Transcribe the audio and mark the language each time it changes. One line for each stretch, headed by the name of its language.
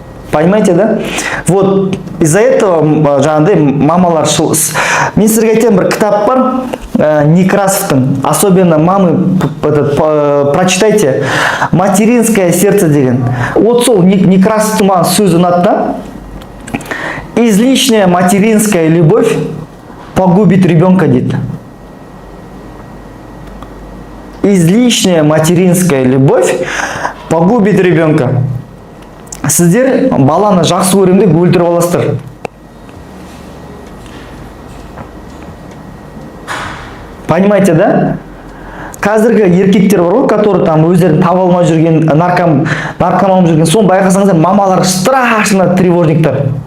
Russian: Понимаете, да? Вот из-за этого
Kazakh: жаңағындай мамалар мен сіздерге айтайын, бір кітап бар,
Russian: Некрасовтың, особенно мамы прочитайте, «Материнское сердце»
Kazakh: деген.
Russian: Вот
Kazakh: сол Некрасовтың маған сөзі ұнады да.
Russian: Излишняя материнская любовь погубит ребенка,
Kazakh: дейді.
Russian: Излишняя материнская любовь погубит ребенка.
Kazakh: Сіздер баланы жақсы көрем деп өлтіріп аласыздар.
Russian: Понимаете, да?
Kazakh: Қазіргі еркектер бар ғой,
Russian: которые там
Kazakh: өздерін таба алмай жүрген, наркоман жүрген, соны байқасаңыздар, мамалар страшно тревожниктар.